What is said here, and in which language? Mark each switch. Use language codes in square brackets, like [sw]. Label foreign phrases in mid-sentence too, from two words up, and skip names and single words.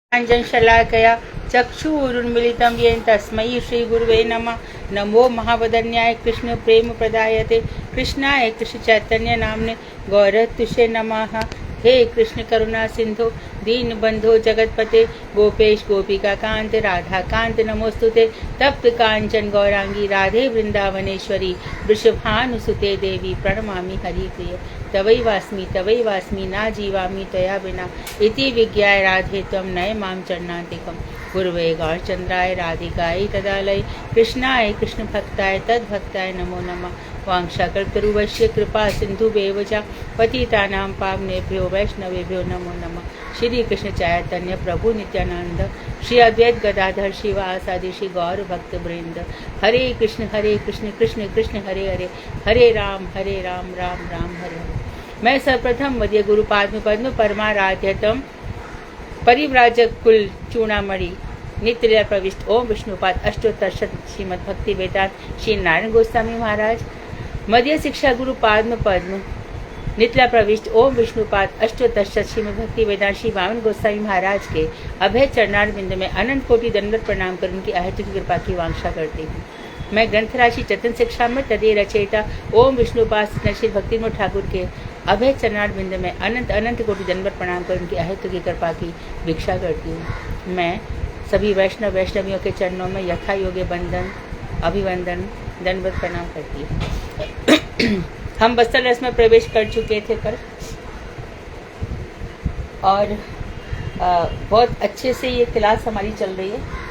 [sa] शलाकया चक्षुरुन्मिलितं येन तस्मै श्रीगुरुवे नमः। नमो महावदन्याय कृष्ण प्रेम प्रदायते कृष्णाय कृष्ण चैतन्य नामने गौरतुषे नमः। हे कृष्ण करुणा सिंधु दीन बंधो जगतपते गोपेश गोपिका कांत राधा कांत नमोस्तुते। तप्त कांचन गौरांगी राधे वृंदावनेश्वरी वृषभानुसुते देवी प्रणमामि हरिप्रिय। तवै वास्मि ना जीवामि त्वया विना इति विज्ञाय राधे त्वं नय मां चरणान्तिकम्। गुरुवे गौरचंद्राय राधिकायै तदालय कृष्णाय कृष्ण भक्ताय तद्भक्ताय नमो नमः। वांशाकल्पतरुवश्य कृपा सिन्धुभ्येव च पतितानां पावनेभ्यो वैष्णवेभ्यो नमो नमः। श्री कृष्ण चैतन्य प्रभु नित्यानंद श्री अद्वैत गदाधर शिवासादि श्री गौर भक्त वृंद। हरे कृष्ण कृष्ण कृष्ण हरे हरे हरे राम राम राम हरे हरे। [hi] मैं सर्वप्रथम मध्य गुरु पाद्म पद्म परमाराध्यतम परिव्राजक कुल चूड़ामणि नित्य प्रविष्ट ओम विष्णुपाद अष्टोत्तर श्रीमद भक्ति वेदांत श्री नारायण गोस्वामी महाराज मध्य शिक्षा गुरु पाद्म पद्म नित्य प्रविष्ट ओम विष्णुपाद अष्टोत्तर श्रीमद भक्ति वेदांत श्री वामन गोस्वामी महाराज के अभय चरणार बिंद में अनंत कोटि दंडवत प्रणाम कर उनकी अहेतुक कृपा की वांछा करती हूँ। मैं ग्रंथ राशि चतन शिक्षा में तदे रचयिता ओम विष्णुपाद श्री भक्तिमोह ठाकुर के अभय चरणार बिंद में अनंत अनंत कोटि दंडवत प्रणाम कर उनकी अहेतुक की कृपा की भिक्षा करती हूँ। मैं सभी वैष्णवियों के चरणों में यथा योग्य बंधन अभिवंदन दंडवत प्रणाम करती हूँ। हम बस्तर रस में प्रवेश कर चुके थे कल और बहुत अच्छे से ये क्लास हमारी चल रही है।